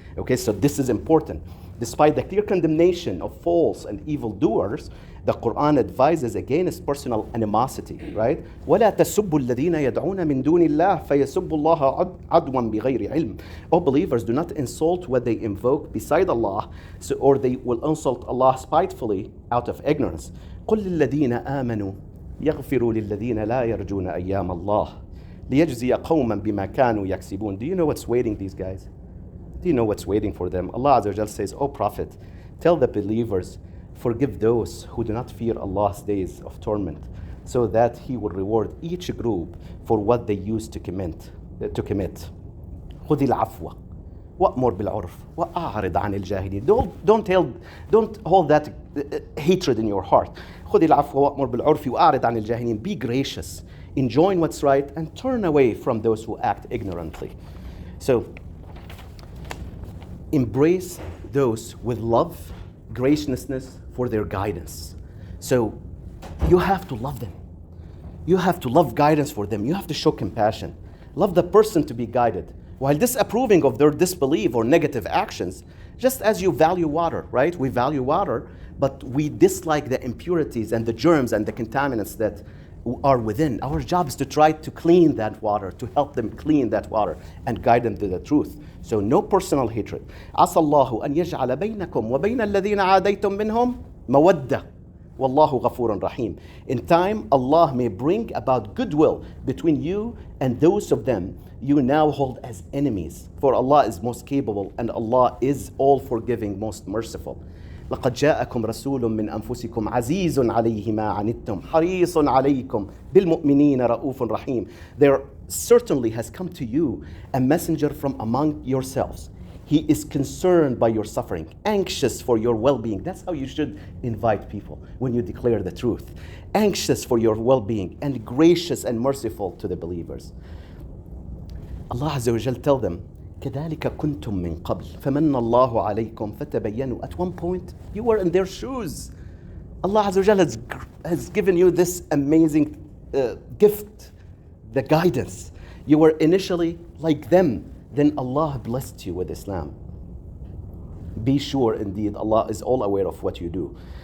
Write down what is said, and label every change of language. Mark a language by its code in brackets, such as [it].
[en] Okay, so this is important. Despite the clear condemnation of false and evil doers, the Quran advises against personal animosity, right? [ar] وَلَا تَسُبُّوا الَّذِينَ يَدْعُونَ مِن دُونِ اللَّهِ فَيَسُبُّوا اللَّهَ عَدْوًا بِغَيْرِ عِلْمٍ. [en] O believers, do not insult what they invoke beside Allah, or they will insult Allah spitefully out of ignorance. [ar] قُلْ لِلَّذِينَ آمَنُوا يغفروا للذين لا يرجون أيام الله ليجزي قوما بما كانوا يكسبون. [en] Do you know what's waiting these guys? Do you know what's waiting for them? Allah Azza wa Jal says, O Prophet, tell the believers, forgive those who do not fear Allah's days of torment, so that He will reward each group for what they used to commit. [ar] خذ العفو وأمر بالعرف وأعرض عن الجاهلين. [en] Don't hold that hatred in your heart. [ar] خذ العفو وأمر بالعرف وأعرض عن الجاهلين. [en] Be gracious, enjoin what's right, and turn away from those who act ignorantly. So, embrace those with love, graciousness for their guidance. So, you have to love them. You have to love guidance for them. You have to show compassion. Love the person to be guided, while disapproving of their disbelief or negative actions, just as you value water, right? We value water, but we dislike the impurities and the germs and the contaminants that are within. Our job is to try to clean that water, to help them clean that water and guide them to the truth. So no personal hatred. [ar] عسى الله أن يجعل بينكم وبين الذين عاديتم منهم مودة والله غفور رحيم. [en] In time, Allah may bring about goodwill between you and those of them you now hold as enemies. For Allah is most capable and Allah is all forgiving, most merciful. [ar] لقد جاءكم رسول من أنفسكم عزيز عليه ما عنتم حريص عليكم بالمؤمنين رؤوف رحيم. [en] There certainly has come to you a messenger from among yourselves. He is concerned by your suffering, anxious for your well-being. That's how you should invite people when you declare the truth. Anxious for your well-being and gracious and merciful to the believers. [ar] Allah Azza wa Jal [en] tell them, [ar] كَذَلِكَ كُنْتُم مِّن قَبْلِ فَمَنَّ اللَّهُ عَلَيْكُمْ فَتَبَيَّنُوا. [en] At one point, you were in their shoes. Allah Azza wa Jal has given you this amazing gift, the guidance. You were initially like them. Then Allah blessed you with Islam. Be sure indeed Allah is all aware of what you do.